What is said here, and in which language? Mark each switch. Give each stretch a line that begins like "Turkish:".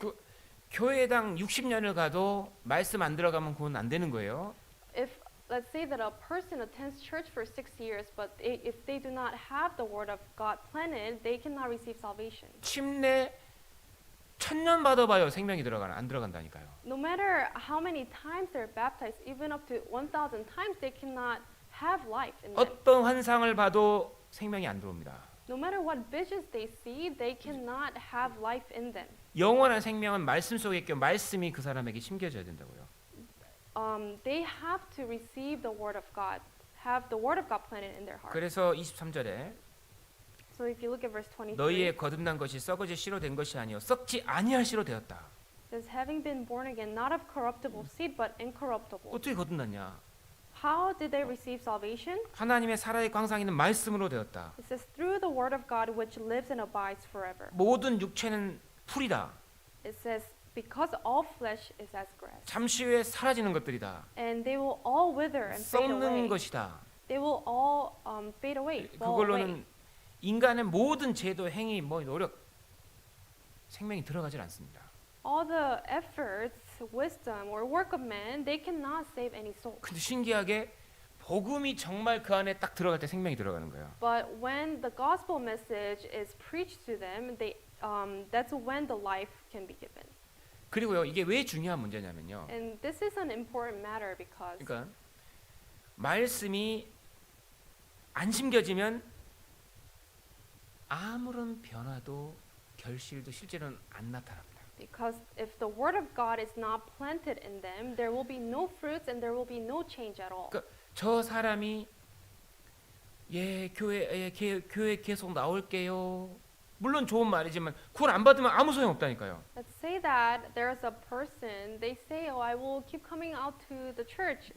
Korean: 그 교회당 60년을 가도 말씀 안 들어가면 그건 안 되는 거예요.
English: If let's say that a person attends church for 6 years, but if they do not have the word of God planted, they cannot receive salvation.
Korean: 침례 1000년 받아봐요. 생명이 안 들어간다니까요.
English: No matter how many times they're baptized, even up to 1,000 times, they cannot have life in them.
Korean: 어떤 환상을 봐도 생명이 안 들어옵니다.
English: No matter what visions they see, they cannot have life in them.
Korean: 영원한 생명은 말씀 속에 있고 말씀이 그 사람에게 심겨져야 된다고요.
English: They have to receive the word of God, have the word of God planted in their heart.
Korean: 그래서 23절에
English: So if you look at verse 23,
Korean: 너희의 거듭난 것이 썩어질 씨로 된 것이 아니요 썩지 아니할 씨로 되었다.
English: it says, having been born again, not of corruptible seed, but incorruptible.
Korean: 어떻게 거듭났냐?
English: How did they receive salvation?
Korean: 하나님의 살아있고 항상 있는 말씀으로 되었다.
English: It says, through the word of God, which lives and abides forever.
Korean: 모든 육체는 풀이다.
English: It says, because all flesh is as grass,
Korean: 잠시 후에 사라지는 것들이다.
English: and they will all wither and fade
Korean: 썩는
English: away.
Korean: 것이다.
English: They will all fade away, fall away.
Korean: 그걸로는 인간의 모든 제도, 행위, 뭐 노력, 생명이 들어가질 않습니다.
English: All the efforts, wisdom, or work of man, they cannot save any soul.
Korean: 근데 신기하게 복음이 정말 그 안에 딱 들어갈 때 생명이 들어가는 거예요.
English: But when the gospel message is preached to them, that's when the life can be given.
Korean: 그리고요, 이게 왜 중요한 문제냐면요.
English: And this is an important matter because
Korean: 그러니까 말씀이 안 심겨지면 아무런 변화도 결실도 실제로는 안 나타납니다.
English: Because if the word of God is not planted in them, there will be no fruits and there will be no change at all.
Korean: 그러니까 저 사람이 교회 계속 나올게요. 물론 좋은 말이지만 그걸 안 받으면 아무 소용 없다니까요.
English: Let's say that there's a person, they say, oh, I will keep coming out to the church.